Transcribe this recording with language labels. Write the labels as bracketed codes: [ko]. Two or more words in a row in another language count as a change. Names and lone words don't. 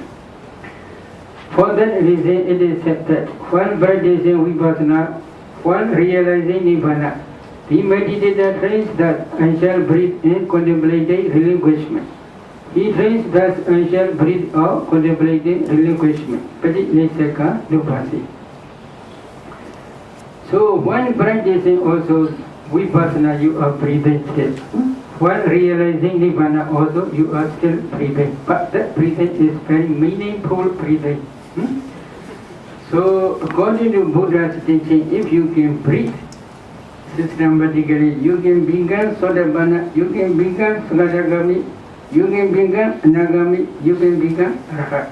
[en] For that reason, it is said that while practicing Vipassana, while realizing Nibbana, the meditator trains that I shall breathe in contemplating relinquishment. He trains thus I shall breathe out contemplating relinquishment. [pi] Paticca Nupasi. [en] So when practicing also Vipassana, you are breathing still. When realizing Nibbana also, you are still breathing. But that breathing is very meaningful breathing. So according to Buddha's teaching, if you can breathe systematically, you can become Sotapanna, you can become Sakadagami, you can become Nagami, you can become Arhat.